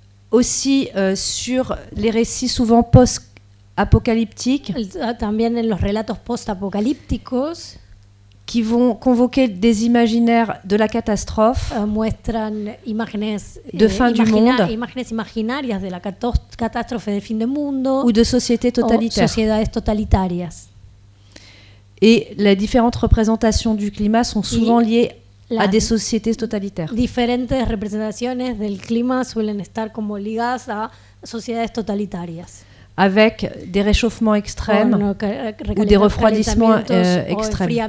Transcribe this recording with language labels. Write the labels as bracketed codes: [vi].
[fr] Aussi sur les récits souvent post-apocalyptiques, [es] también en los relatos post-apocalípticos, [fr] qui vont convoquer des imaginaires de la catastrophe, [es] muestran imágenes [fr] de fin du monde, [es] imágenes imaginarias de la catástrofe del fin del mundo, [fr] ou de sociétés totalitaires. [es] Sociedades totalitarias. [fr] Et les différentes représentations du climat sont souvent liées a des sociétés totalitaires. [es] Diferentes representaciones del clima suelen estar como ligadas a sociedades totalitarias. [fr] Avec des réchauffements extrêmes ou des refroidissements extrêmes.